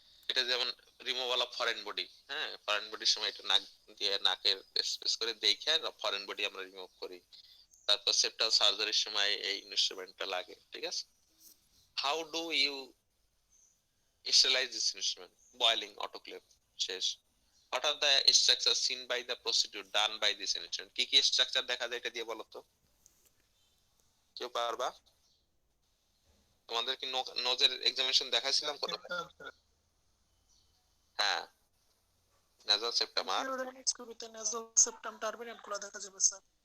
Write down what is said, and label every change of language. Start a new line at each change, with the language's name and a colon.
Bangla: এটা যেমন removal of foreign body. হ্যাঁ, ফরেন বডির সময় এটা নাক দিয়ে নাকের স্পেস করে দেখে ফরেন বডি আমরা রিমুভ করি। তারপর সেপ্টাল সার্জারির সময় এই ইনস্ট্রুমেন্টটা লাগে। ঠিক আছে,
English: How do you sterilize this instrument? Boiling, autoclave, শেষ। What are the structures seen by the procedure done by this instrument?
Bangla: কি কি স্ট্রাকচার দেখা যায় এটা দিয়ে বলো তো, কেউ পারবা? তোমাদের কি নোজের এক্সামিনেশন দেখাইছিলাম কোন? হ্যাঁ, নাসাল সেপ্টাম আর শুরুতে nasal septum turbinate গুলো দেখা যাবে স্যার।